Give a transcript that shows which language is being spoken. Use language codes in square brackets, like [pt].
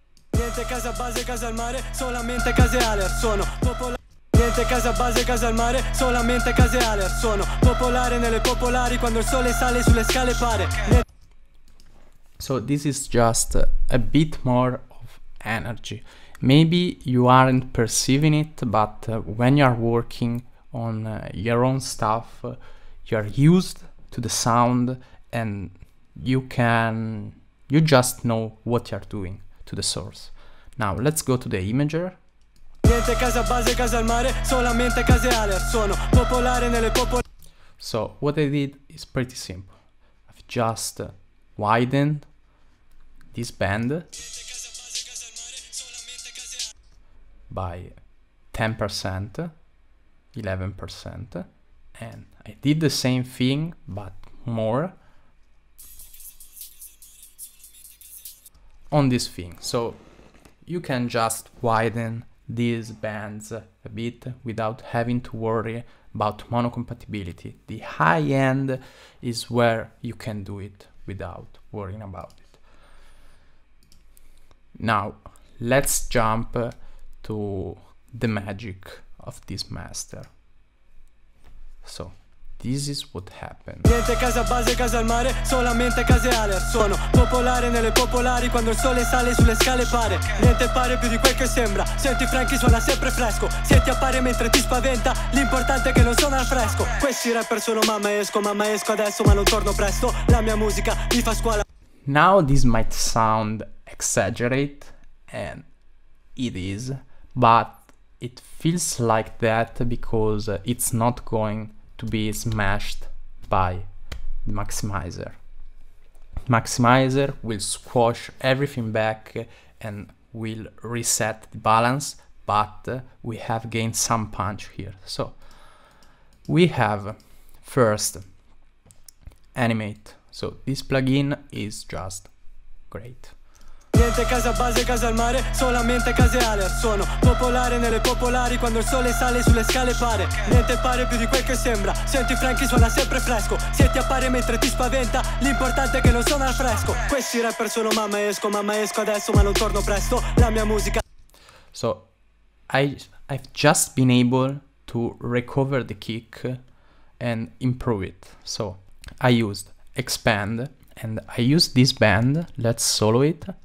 [it] Niente casa base, casa al mare, solamente case Aler, sono popolare. Niente casa base, casa al mare, solamente case Aler, sono popolare nelle popolari quando il sole sale sulle scale pare. [en] So this is just a bit more of energy. Maybe you aren't perceiving it, but when you are working on your own stuff, you are used to the sound and you just know what you're doing to the source. Now let's go to the imager. [it] Niente casa base, casa al mare, solamente case Aler, sono popolare nelle popolari. [en] So what I did is pretty simple. I've just widened this band by 10%, 11%, and I did the same thing but more on this thing. So you can just widen these bands a bit without having to worry about monocompatibility. The high end is where you can do it without worrying about it. Now let's jump to the magic of this master. So this is what happened. [it] Niente casa base, casa al mare, solamente case Aler, sono popolare nelle popolari quando il sole sale sulle scale pare. Niente pare più di quel che sembra, senti Frankie suona sempre fresco, se ti appare mentre ti spaventa, l'importante è che non suona al fresco. Questi rapper sono mamma esco adesso ma non torno presto, la mia musica mi fa scuola. [en] Now this might sound exaggerate, and it is, but it feels like that because it's not going to be smashed by the maximizer. Maximizer will squash everything back and will reset the balance, but we have gained some punch here. So we have first animate. So this plugin is just great. [it] Niente casa base, casa al mare, solamente case Aler, sono popolare nelle popolari quando il sole sale sulle scale pare. Niente pare più di quel che sembra, senti Frankie suona sempre fresco, se ti appare mentre ti spaventa, l'importante è che non suona al fresco. Questi rapper sono mamma esco adesso ma non torno presto, la mia musica. [en] So I've just been able to recover the kick and improve it. So I used expand and I used this band. Let's solo it.